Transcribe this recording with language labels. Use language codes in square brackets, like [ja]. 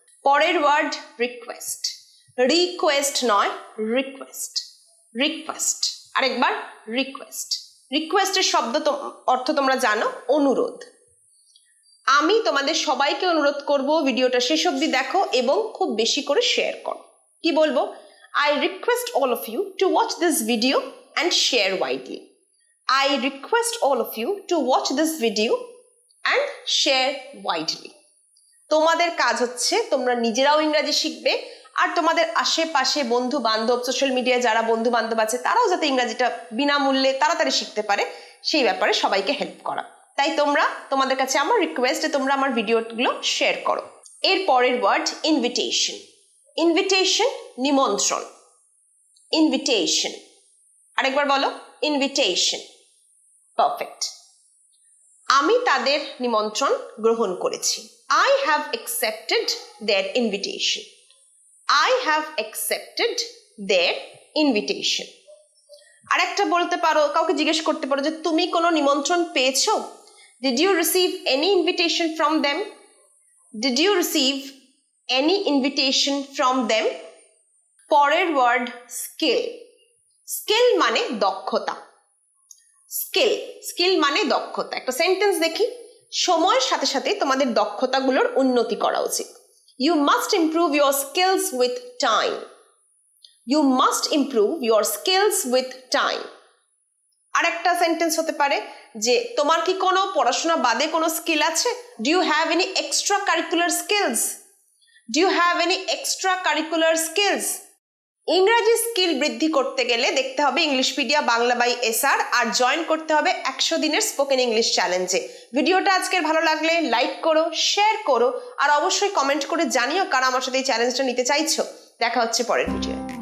[bn] পরের word request. Request নয়, request, request. আরেকবার রিকোয়েস্ট। রিকোয়েস্টের শব্দ অর্থ তোমরা জানো, অনুরোধ। আমি তোমাদের সবাইকে অনুরোধ করব ভিডিওটা শেষ অবধি দেখো এবং খুব বেশি করে শেয়ার করো। কি বলবো? [en] I request all of you to watch this video and share widely. I request all of you to watch this video and share widely. [bn] তোমাদের কাজ হচ্ছে তোমরা নিজেরাও ইংরাজি শিখবে আর তোমাদের আশেপাশে বন্ধু বান্ধব সোশ্যাল মিডিয়ায় যারা বন্ধু বান্ধব আছে তারাও যাতে ইংরাজিটা বিনামূল্যে তাড়াতাড়ি শিখতে পারে সেই ব্যাপারে সবাইকে হেল্প করা। তাই তোমাদের কাছে আমার রিকোয়েস্ট যে তোমরা আমার ভিডিওগুলো শেয়ার করো। এর পরের ওয়ার্ড ইনভিটেশন। ইনভিটেশন নিমন্ত্রণ। ইনভিটেশন, আরেকবার বলো, ইনভিটেশন। পারফেক্ট। আমি তাদের নিমন্ত্রণ গ্রহণ করেছি। [en] I have accepted their invitation. I have accepted their invitation. [bn] আরেকটা বলতে পারো, কাউকে জিজ্ঞেস করতে পারো যে তুমি কোনো নিমন্ত্রণ পেয়েছো? [en] Did you receive any invitation from them? Did you receive any invitation from them? [bn] পরের ওয়ার্ড স্কিল। স্কিল মানে দক্ষতা। স্কিল, স্কিল মানে দক্ষতা। একটা সেন্টেন্স দেখি। সময়ের সাথে সাথে তোমাদের দক্ষতাগুলোর উন্নতি করা উচিত। [en] You must improve your skills with time. You must improve your skills with time. [bn] আরেকটা সেন্টেন্স হতে পারে যে তোমার কি কোনো পড়াশোনা বাদে কোনো স্কিল আছে? [en] Do you have any extra curricular skills? Do you have any extra curricular skills? [bn] ইংরাজি স্কিল বৃদ্ধি করতে গেলে দেখতে হবে ইংলিশপিডিয়া Bangla by SR আর join করতে হবে 100 দিনের স্পোকেন ইংলিশ চ্যালেঞ্জে। ভিডিওটা আজকের ভালো লাগলে লাইক করো, শেয়ার করো আর অবশ্যই কমেন্ট করে জানিও কারা আমার সাথে এই চ্যালেঞ্জটা নিতে চাইছো। দেখা হচ্ছে পরের ভিডিও।